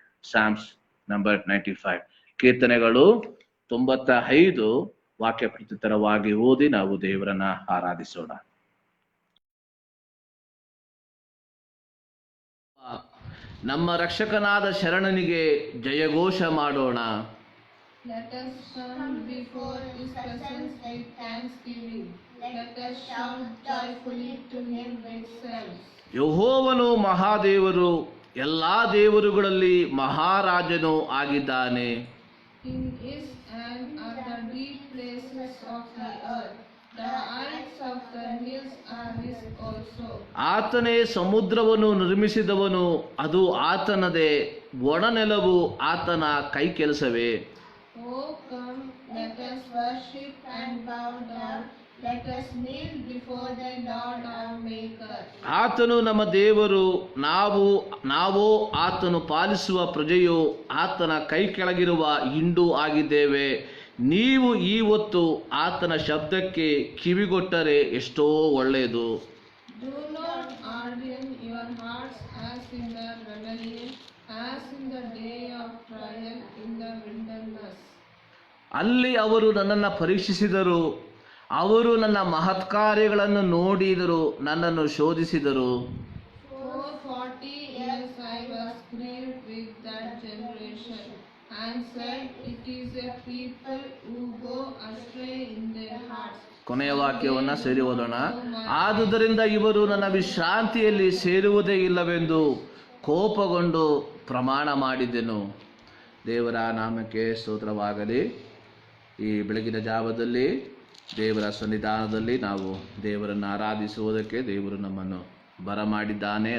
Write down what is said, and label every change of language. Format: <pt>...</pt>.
<kn>Psalms number 95, ಕೀರ್ತನೆಗಳು 95 ವಾಕ್ಯ ಪ್ರತ್ಯುತ್ತರವಾಗಿ ಓದಿ ನಾವು ದೇವರನ್ನ ಆರಾಧಿಸೋಣ. ನಮ್ಮ ರಕ್ಷಕನಾದ ಶರಣನಿಗೆ ಜಯಘೋಷ ಮಾಡೋಣ.</kn> <en>Let us come before his presence with thanksgiving. Let us shout joyfully to him with psalms.</en> <kn>ಯೆಹೋವನು ಮಹಾದೇವರು, ಎಲ್ಲಾ ದೇವರುಗಳಲ್ಲಿ ಮಹಾರಾಜನು ಆಗಿದ್ದಾನೆ.</kn> <en>In his hand are the deep places of the earth. The heights of the hills are his also.</en> <kn>ಆತನೇ ಸಮುದ್ರವನ್ನು ನಿರ್ಮಿಸಿದವನು, ಅದು ಆತನದೇ, ಒಣನೆಲವು ಆತನ ಕೈ ಕೆಲಸವೇ.</kn> <en>Oh, come, let us worship and bow down. Let us kneel before the Lord our Maker.</en> <kn>ಆತನು ನಮ್ಮ ದೇವರು, ನಾವು ಆತನು ಪಾಲಿಸುವ ಪ್ರಜೆಯು, ಆತನ ಕೈ ಕೆಳಗಿರುವ ಹಿಂಡು ಆಗಿದ್ದೇವೆ. ನೀವು ಈ ಹೊತ್ತು ಆತನ ಶಬ್ದಕ್ಕೆ ಕಿವಿಗೊಟ್ಟರೆ ಎಷ್ಟೋ ಒಳ್ಳೆಯದು.</kn> <en>Do not harden your hearts as in the rebellion, as in the day of trial in the wilderness.</en> <kn>ಅಲ್ಲಿ ಅವರು ನನ್ನನ್ನು ಪರೀಕ್ಷಿಸಿದರು, ಅವರು ನನ್ನ ಮಹತ್ಕಾರ್ಯಗಳನ್ನು ನೋಡಿದರು, ನನ್ನನ್ನು ಶೋಧಿಸಿದರು.</kn> <en>For 40 years I was grieved with that generation, and said, It is a people who go astray in their hearts.</en> <kn>ಕೊನೆಯ ವಾಕ್ಯವನ್ನ ಸೇರಿ ಓದೋಣ. ಆದುದರಿಂದ ಇವರು ನನ್ನ ವಿಶ್ರಾಂತಿಯಲ್ಲಿ ಸೇರುವುದೇ ಇಲ್ಲವೆಂದು ಕೋಪಗೊಂಡು ಪ್ರಮಾಣ ಮಾಡಿದೆನು. ದೇವರ ನಾಮಕ್ಕೆ ಸ್ತೋತ್ರವಾಗಲಿ. ಈ ಬೆಳಗಿನ ಜಾವದಲ್ಲಿ ದೇವರ ಸನ್ನಿಧಾನದಲ್ಲಿ ನಾವು ದೇವರನ್ನು ಆರಾಧಿಸುವುದಕ್ಕೆ ದೇವರು ನಮ್ಮನ್ನು ಬರಮಾಡಿದ್ದಾನೆ.</kn>